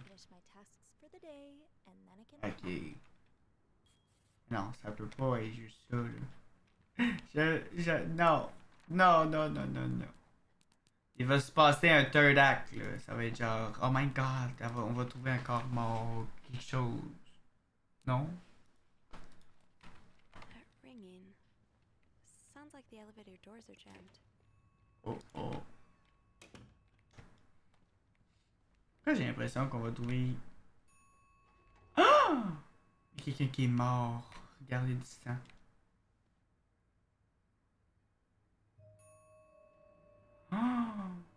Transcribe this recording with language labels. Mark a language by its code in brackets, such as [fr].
[en] Finish my tasks for the day, and then I can. Ok. [fr] Non, ça peut pas être juste ça, là. Non. Non, non, non, non, non. Il va se passer un [en] third act, [fr] là. Ça va être genre, [en] oh my god, [fr] on va trouver un corps mort, quelque chose. Non? [en] That ringing. Sounds like the elevator doors are jammed. Oh, oh. [fr] Pourquoi j'ai l'impression qu'on va trouver... Ah! Il y a quelqu'un qui est mort. Regardez du sang. Ah!